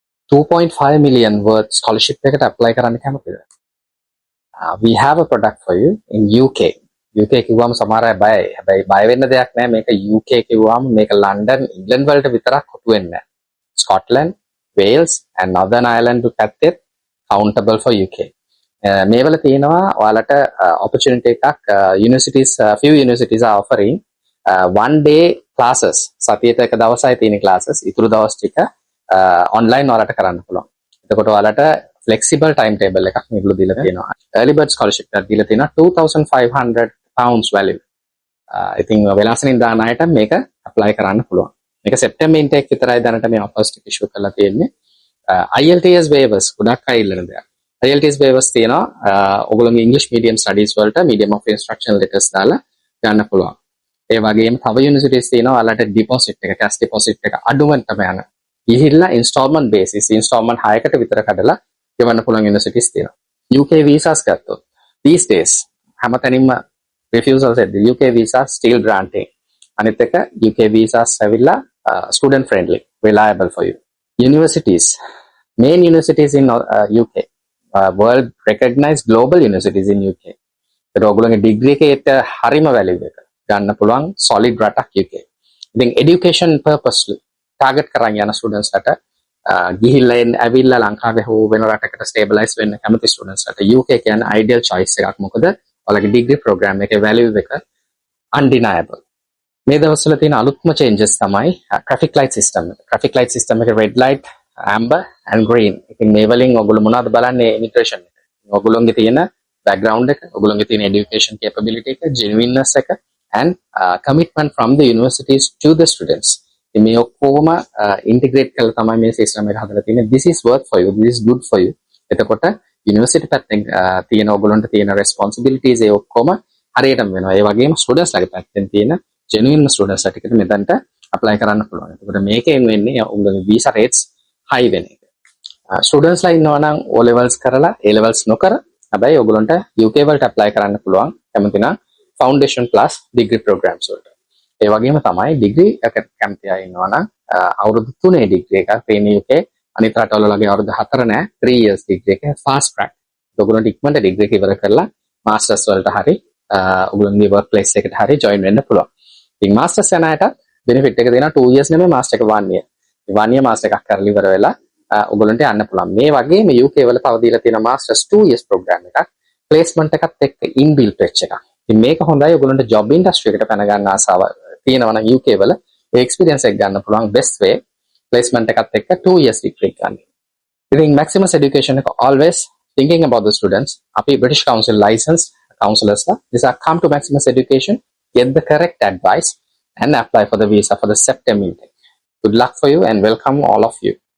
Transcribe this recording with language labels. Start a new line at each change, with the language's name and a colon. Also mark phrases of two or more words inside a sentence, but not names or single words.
English: 2.5 million worth scholarship
Sinhala: එකට apply කරන්න කැමතිද?
English: We have a product for you in UK.
Sinhala: UK කිව්වම සමහර අය බයයි. හැබැයි බය වෙන්න දෙයක් නැහැ. මේක UK කිව්වම මේක ලන්ඩන්, ඉංග්ලන්ඩ් වලට විතරක් කොටු වෙන්නේ නැහැ.
English: Scotland, Wales and Northern Ireland
Sinhala: පැත්තේ
English: countable for UK.
Sinhala: මේ වල තියෙනවා ඔයාලට opportunity එකක්
English: few universities are offering one day classes.
Sinhala: සතියට එක දවසයි තියෙන classes. ඊටු දවස් ටික online ඔයාලට කරන්න පුළුවන්. එතකොට ඔයාලට flexible timetable එකක් මේගොල්ලෝ දීලා තියෙනවා.
English: Early bird scholarship
Sinhala: එකක් දීලා තියෙනවා 2500
English: pounds value.
Sinhala: ඉතින් වෙලාසනින් දාන අයට මේක apply කරන්න පුළුවන්. මේක
English: September intake
Sinhala: විතරයි දැනට මේ offers ටික issue කරලා තියෙන්නේ. IELTS waivers ගොඩක් අය ඉල්ලන දෙයක්. IELTS waivers තියෙනවා ඔයගොල්ලෝගේ
English: English medium studies
Sinhala: වලට
English: medium of instruction letters
Sinhala: දාලා ගන්න පුළුවන්. ඒ වගේම තව universities තියෙනවා ඔයාලට deposit එක
English: cash deposit
Sinhala: එක අඩුවෙන්ටම යන. ගිහිල්ලා
English: installment basis installment
Sinhala: 6කට විතර කඩලා ගෙවන්න පුළුවන් universities තියෙනවා.
English: UK visas ගත්තොත් these days හැමතැනින්ම refusals at the UK visa still granting.
Sinhala: අනිත් එක
English: UK visas ඇවිල්ලා student friendly, reliable for you. Universities, main universities in UK, world recognized global universities in UK.
Sinhala: ඒක ඔයගොල්ලෝගේ degree එකේට හරිම value එක ගන්න පුළුවන් solid රටක් UK. ඉතින්
English: education purposely target
Sinhala: කරන් යන students ලට ගිහිල්ලා ඇවිල්ලා ලංකාවේ හෝ වෙන රටකට stabilize වෙන්න කැමති students ලට UK කියන්නේ
English: ideal choice
Sinhala: එකක්. මොකද ඔයාලගේ
English: degree program
Sinhala: එකේ value එක undeniable. මේ දවස්වල තියෙන අලුත්ම changes තමයි
English: traffic light system
Sinhala: එක.
English: Traffic light system එකේ red light, amber and green.
Sinhala: ඉතින් මේ වලින් ඔයගොල්ලෝ මොනවද බලන්නේ immigration එක. ඔයගොල්ලෝගේ තියෙන background එක, ඔයගොල්ලෝගේ තියෙන
English: education capability
Sinhala: එක, genuineness එක
English: and commitment from the universities to the students.
Sinhala: මේ ඔක්කොම integrate කරලා තමයි මේ system එක හදලා තියෙන්නේ.
English: This is worth for you, this is good for you.
Sinhala: එතකොට university පැත්තෙන් තියෙන ඔයගොල්ලන්ට තියෙන responsibilities ඒ ඔක්කොම හරියටම වෙනවා. ඒ වගේම students ලගේ පැත්තෙන් තියෙන
English: genuine students
Sinhala: ටිකට මෙතනට apply කරන්න පුළුවන්. එතකොට මේකෙන් වෙන්නේ ඔයගොල්ලෝගේ
English: visa rates high
Sinhala: වෙන එක. students ලා ඉන්නවා නම්
English: O levels
Sinhala: කරලා
English: A levels
Sinhala: නොකර හැබැයි ඔයගොල්ලන්ට UK වලට apply කරන්න පුළුවන්. කැමති නම්
English: foundation plus degree programs
Sinhala: වලට. ඒ වගේම තමයි degree එක කැමති අය ඉන්නවා නම් අවුරුදු 3 degree එකක් තියෙන UK අනිත් රටවල වගේ අවුරුදු 4 නෑ
English: 3 years degree
Sinhala: එක
English: fast track.
Sinhala: ඔයගොල්ලන්ට ඉක්මනට degree එක ඉවර කරලා masters වලට හරි ඔයගොල්ලන්ගේ work place එකට හරි join වෙන්න පුළුවන්. ඉතින් masters යන අයට benefit එක දෙනවා
English: 2 years
Sinhala: නෙමෙයි master එක
English: 1 year. 1 year master
Sinhala: එකක් කරලා ඉවර වෙලා ඔයගොල්ලන්ට යන්න පුළුවන්. මේ වගේම UK වල තව දීලා තියෙන
English: masters 2 years program
Sinhala: එකක් placement එකත් එක්ක inbuilt වෙච්ච එකක්. ඉතින් මේක හොඳයි ඔයගොල්ලන්ට
English: job industry
Sinhala: එකට පැන ගන්න ආසාව තියෙනවා නම් UK වල ඒ experience එක ගන්න පුළුවන්
English: best way placement
Sinhala: එකත් එක්ක 2 years degree ගන්න.
English: ඉතින් Maximus Education එක always thinking about the students. අපි British Council licensed counselors la this are come to Maximus Education, get the correct advice and apply for the visa for the September intake. Good luck for you and welcome all of you.